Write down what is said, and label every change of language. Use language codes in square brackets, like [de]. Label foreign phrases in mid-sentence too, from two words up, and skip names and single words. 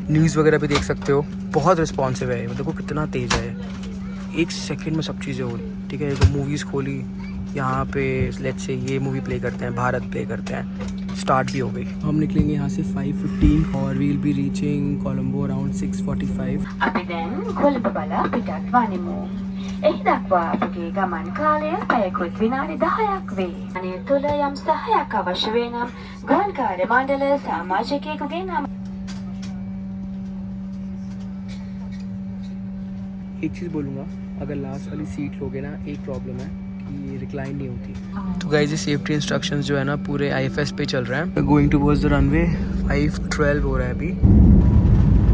[hi] न्यूज़ वगैरह भी देख सकते हो, बहुत रिस्पॉन्सिव है। देखो कितना तेज़ है, 1 सेकेंड में सब चीज़ें हो रही, ठीक है। तो मूवीज़ खोली, यहाँ पे लेट्स से ये मूवी प्ले करते हैं, भारत प्ले करते हैं, स्टार्ट भी हो गई। हम निकलेंगे यहाँ से 5:15 और [en] we will be reaching Colombo around 6:45. [si] අපි දැන් කොළඹ බලා පිටත් වනිමු. එහි දක්වා අපගේ ගමන් කාලය පැයකුත් විනාඩි 10ක් වේ. අනේ තුල යම් සහායක් අවශ්‍ය වේ නම් ගමන් කාර්ය මණ්ඩල සමාජිකයෙකුගේ නම. [hi] एक चीज़ बोलूँगा, अगर लास्ट वाली सीट लोगे ना, एक प्रॉब्लम है कि रिक्लाइन नहीं होती। तो गाइस, ये [en] safety instructions [hi] जो है ना पूरे IFS पे चल रहे हैं। [en] going towards the runway, [hi] 5:12 हो रहा है अभी।